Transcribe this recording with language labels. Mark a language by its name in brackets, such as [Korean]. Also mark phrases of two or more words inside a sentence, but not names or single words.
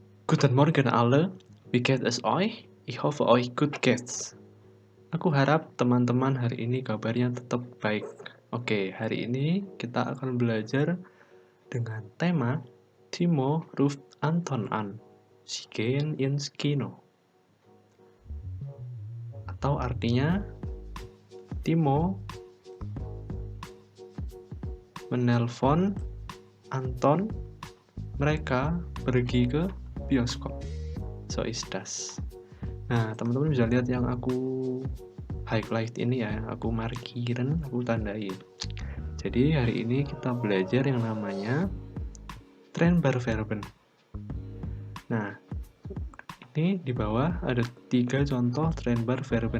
[German] Guten Morgen alle, wie geht es euch? Ich hoffe euch gut geht's. [Indonesian] Aku harap teman-teman hari ini kabarnya tetap baik. Oke, hari ini kita akan belajar dengan tema [German] Timo ruft Anton an, Sie gehen ins Kino. [Indonesian] Atau artinya, Timo menelpon Anton, mereka pergi ke bioskop. [German] So is das. [Indonesian] Nah, teman-teman bisa lihat yang aku highlight ini ya, aku markirin, aku tandain. Jadi hari ini kita belajar yang namanya Trennbarverben. Nah, ini di bawah ada 3 contoh Trennbarverben.